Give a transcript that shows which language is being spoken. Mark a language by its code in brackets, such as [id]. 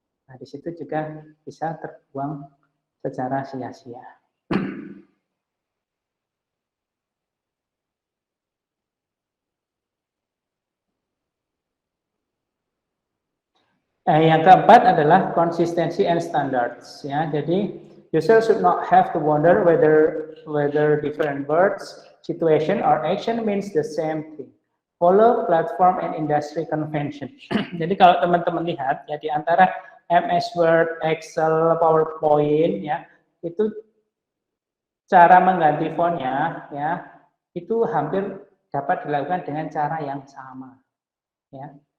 [id] Nah, di situ juga bisa terbuang secara sia-sia. Yang keempat adalah consistency and standards ya. [en] Jadi user should not have to wonder whether different words, situation or action means the same thing. Follow platform and industry convention. [id] Jadi kalau teman-teman lihat ya, di antara MS Word, Excel, PowerPoint ya, itu cara mengganti fontnya ya, itu hampir dapat dilakukan dengan cara yang sama ya.